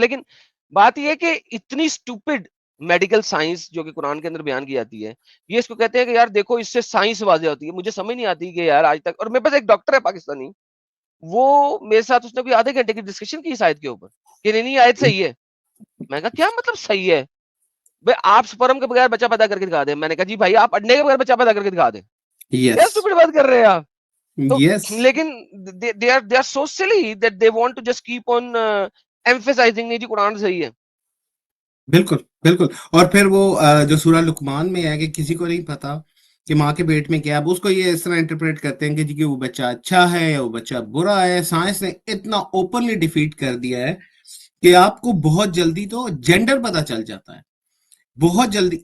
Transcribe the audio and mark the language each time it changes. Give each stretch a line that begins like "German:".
Urdu: لیکن بات یہ ہے کہ اتنی اسٹوپڈ میڈیکل سائنس جو کہ قرآن کے اندر بیان کی جاتی ہے, یہ اس کو کہتے ہیں کہ یار دیکھو اس سے سائنس واضح ہوتی ہے. مجھے سمجھ نہیں آتی کہ یار آج تک, اور میرے پاس ایک ڈاکٹر ہے پاکستانی, وہ میرے ساتھ اس نے کوئی آدھے گھنٹے کی ڈسکشن کی اس آیت کے اوپر کہ نہیں آیت صحیح ہے. میں کہا کیا مطلب صحیح ہے بھائی, آپ سپرم کے بغیر بچہ پیدا کر کے دکھا دیں. میں نے کہا جی بھائی آپ انڈے کے بغیر بچہ پیدا کر کے دکھا دیں. کیا اسٹوپڈ بات کر رہے ہیں آپ.
English: تو لیکن they are so silly that they want to just keep on emphasizing
Urdu: نہیں جی قرآن صحیح ہے. بالکل. اور پھر وہ جو سورہ لقمان میں ہے کہ کسی کو نہیں پتا کہ ماں کے پیٹ میں کیا ہے, اس کو یہ اس طرح انٹرپریٹ کرتے ہیں کہ جی کہ وہ بچہ اچھا ہے یا وہ بچہ برا ہے. سائنس نے اتنا اوپنلی ڈیفیٹ کر دیا ہے کہ آپ کو بہت جلدی تو جینڈر پتا چل جاتا ہے, بہت جلدی.